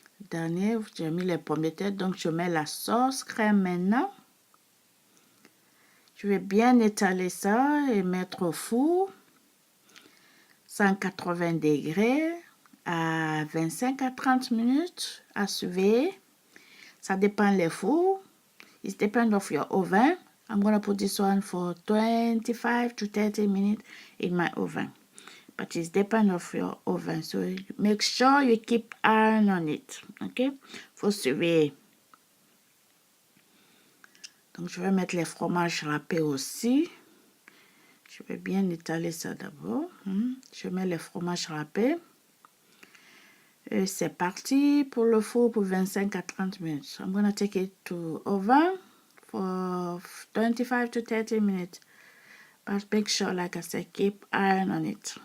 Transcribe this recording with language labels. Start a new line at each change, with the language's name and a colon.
French: Dernier, j'ai mis les pommes de terre. Donc, je mets la sauce crème maintenant. Je vais bien étaler ça et mettre au four. 180 degrés à 25 à 30 minutes à surveiller. Ça dépend les fours.
English: It depends of your oven. I'm going to put this one for 25 to 30 minutes in my oven. But it depends of your oven. So make sure you keep iron on it.
French: OK? Faut surveiller. Donc, je vais mettre les fromages râpés aussi. Je vais bien étaler ça d'abord. Je mets les fromages râpés. Et c'est parti pour le four pour 25 à 30 minutes.
English: I'm going to take it to oven for 25 to 30 minutes. But make sure, like I said, keep iron on it.